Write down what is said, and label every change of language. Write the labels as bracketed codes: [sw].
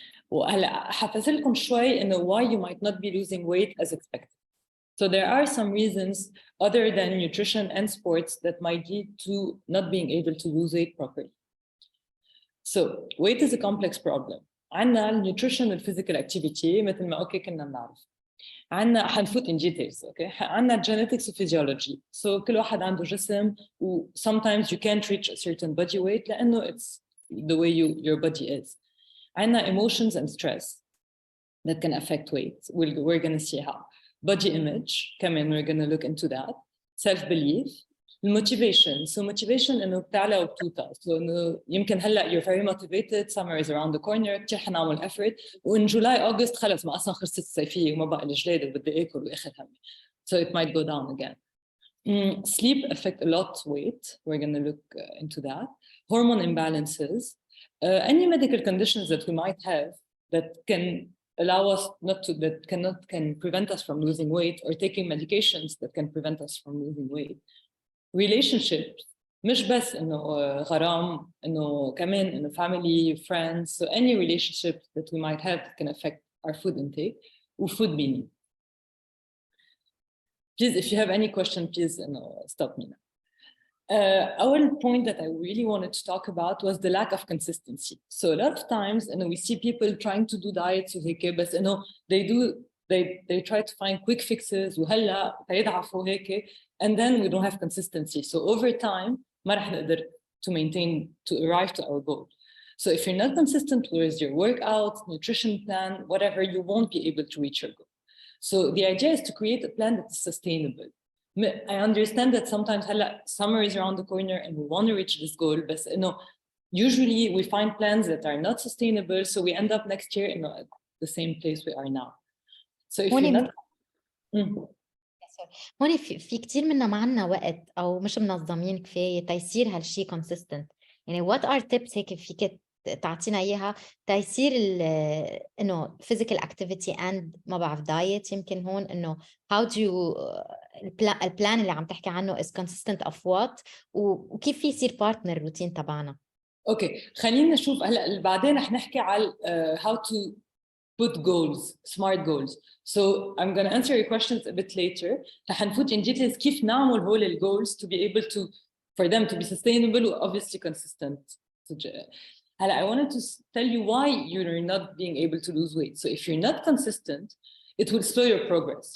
[ar] وهلا حفظ لكم شوي انه [en] why you might not be losing weight as expected. So there are some reasons other than nutrition and sports that might lead to not being able to lose weight properly. So weight is a complex problem. [ar] عندنا [en] nutrition and physical activity [ar] مثل ما اوكي كنا بنعرف. عندنا حنفوت [en] in details [ar] اوكي. [en] عندنا genetics and physiology. [ar] So كل واحد عنده جسم و [en] sometimes you can't reach a certain body weight [ar] لأنه [en] it's the way your body is. عندنا emotions and stress that can affect weight. We're going to see how. Body image, we're going to look into that. Self-belief, motivation. [ar] So motivation إنه بتعلى وبتوطى. [en] So [ar] إنه يمكن هلا [en] you're very motivated, summer is around the corner, [ar] كتير حنعمل [en] effort. [ar] وإن جولاي أغسطس خلص ما أصلا خلصت الصيفية وما بقى الجلاد وبدي آكل وآخر همي. [en] So it might go down again. Sleep affect a lot weight. We're going to look into that. Hormone imbalances. Any medical conditions that we might have that can allow us can prevent us from losing weight, or taking medications that can prevent us from losing weight. [ar] Relationships, مش بس إنه غرام، إنه كمان إنه [en] family, friends. So any relationship that we might have that can affect our food intake وfood meaning. Please, if you have any question, please stop me now. Our point that I really wanted to talk about was the lack of consistency. So a lot of times, we see people trying to do diets [ar] وهيك بس [en] they try to find quick fixes [ar] وهلا تيضعفوا هيك, [en] and then we don't have consistency. So over time [ar] ما رح نقدر [en] to arrive to our goal. So if you're not consistent with your workout, nutrition plan, whatever, you won't be able to reach your goal. So the idea is to create a plan that is sustainable. I understand that sometimes summer is around the corner and we want to reach this goal, but usually we find plans that are not sustainable, so we end up next year at the same place we are now. So if you're not... [ar] هون في كتير منا ما عنا وقت أو مش منظمين كفاية تيصير هالشي consistent. يعني [en] what are tips [ar] هيك فيك تعطينا إياها تيصير إنه [en] physical activity and [ar] ما بعرف diet يمكن هون إنه [en] how do you [ar] البلان اللي عم تحكي عنه [en] is consistent of what [ar] وكيف في يصير partner روتين تبعنا. أوكي خلينا نشوف هلا بعدين رح نحكي على [en] how to put goals, smart goals. So I'm going to answer your questions a bit later. [ar] رح نفوت [en] in details [ar] كيف نعمل هول ال [en] goals to be able to for them to be sustainable and obviously consistent. I wanted to tell you why you're not being able to lose weight. So if you're not consistent, it will slow your progress.